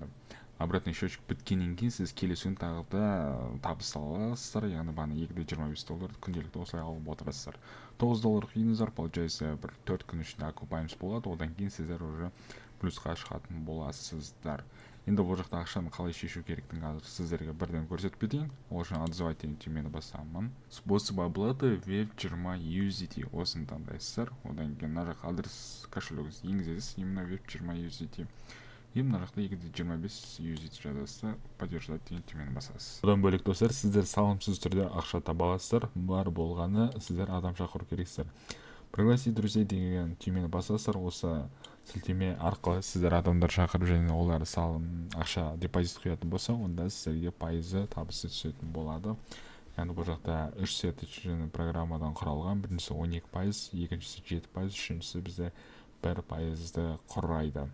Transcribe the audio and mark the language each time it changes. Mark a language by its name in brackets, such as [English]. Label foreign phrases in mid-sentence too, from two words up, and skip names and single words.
[Russian] Обратный счетчик [Kazakh] біткеннен кейін сіз келесі күн тағы да табыс аласыздар, яғни бағана $2.25 күнделікті осылай алып отырасыздар. $9 құйыңыздар, получается бір 4 күн ішінде окупаемыз болады, одан кейін сіздер уже плюсқа шығатын боласыздар. Енді бұл жақта ақшаны қалай шешу керектігін қазір сіздерге бірден көрсетіп кетейін. Ол үшін отзывать деген түймені басамын. [Russian] Способ оплаты веб-20 USDT. [Kazakh] Осыны таңдайсыздар. Одан кейін мына жаққа адрес кошелегіңізді енгізесіз, именно веб-20 USDT. И мына жақта $2.25 USDT жазасыздар, поддержать деген түймені басасыз. Одан бөлек достар, сіздер салымсыз түрде ақша таба аласыздар. Бар болғаны сіздер адам шақыру керексіздер. [Russian] Пригласить друзей [Kazakh] деген түймені басасыздар. Осы сілтеме арқылы сіздер адамдар шақырып және олар ақша депозит құятын болса, онда сіздерге пайызы табысы түсетін болады. Яғни бұл жақта 3 сет программадан құралған. Біріншісі 12%, екіншісі 7%, үшіншісі бізде 1%-ді құрайды.